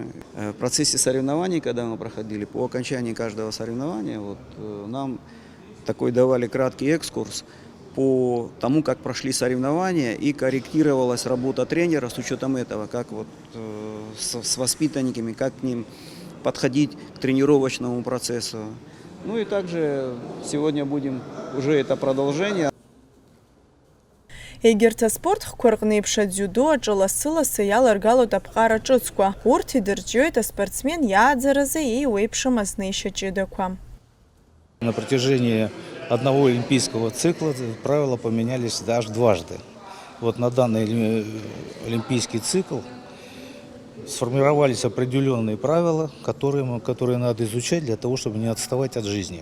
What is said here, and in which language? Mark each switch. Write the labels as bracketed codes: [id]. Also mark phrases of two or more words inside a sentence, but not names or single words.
[ru] В процессе соревнований, когда мы проходили, по окончании каждого соревнования, нам такой давали краткий экскурс по тому, как прошли соревнования, и корректировалась работа тренера с учетом этого, как с воспитанниками, как к ним подходить к тренировочному процессу. Ну и также сегодня будем уже это продолжение. [ab] Егерҭ аспортқәа рҟны еиԥш адзиудо аҿы лассы-лассы иаларгалоит аԥҟара ҿыцқәа. Урҭ идырҿиоит аспортсмен иааӡаразы еиуеиԥшым азнеишьа ҷыдақәа. [ru] На протяжении одного олимпийского цикла правила поменялись даже дважды. Вот на данный олимпийский цикл сформировались определенные правила, которые надо изучать для того, чтобы не отставать от жизни.